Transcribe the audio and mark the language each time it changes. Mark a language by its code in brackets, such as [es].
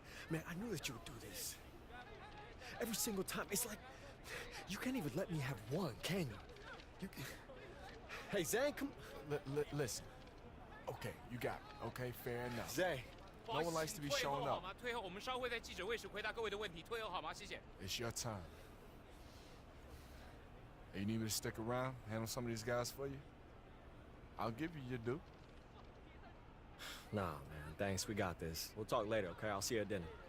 [en] Man, I knew that you would do this. Every single time, it's like you can't even let me have one, can you? Hey, Zane, come. Listen. Okay, you got it. Okay, fair enough. Zane. No one likes to be shown up. [zh] 退后，我们稍后在记者会时回答各位的问题。退后好吗？谢谢。 [en] It's your time. Hey, you need me to stick around, handle some of these guys for you? I'll give you your due. Nah, man. Thanks. We got this. We'll talk later, okay? I'll see you at dinner.